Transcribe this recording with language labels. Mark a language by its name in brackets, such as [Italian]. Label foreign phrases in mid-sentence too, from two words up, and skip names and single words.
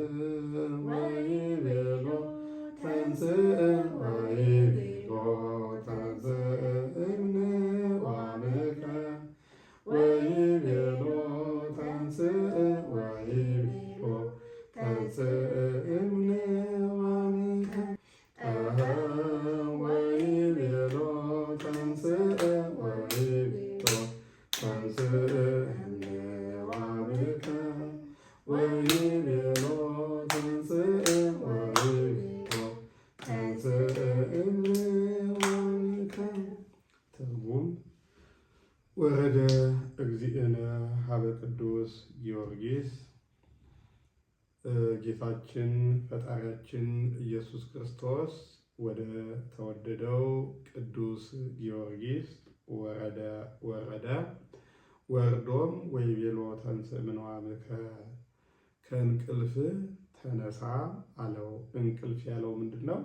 [Geez] ወይቤሎ ተንሥእ ወይቤሎ ተንሥእ እምነዋምከ ወይቤሎ ተንሥእ ወይቤሎ ተንሥእ እምነዋምከ ወይቤሎ ተንሥእ ወይቤሎ ተንሥእ እምነዋምከ ወይቤሎ ተንሥእ ወይቤሎ ተንሥእ እምነዋምከ። ትርጉም ወረደ እግዚእነ ሀበ ቅዱስ ጊዮርጊስ [Amharic] ጌታችን ፈጣሪያችን ኢየሱስ ክርስቶስ ወደ ተወደደው ቅዱስ ጊዮርጊስ ወረደ። ወርዶም [Geez] ወይቤሎ ተንሥእ እምነዋምከ [Amharic] ከእንቅልፍ ተነሳ አለው። እንቅልፍ ያለው ምንድን ነው?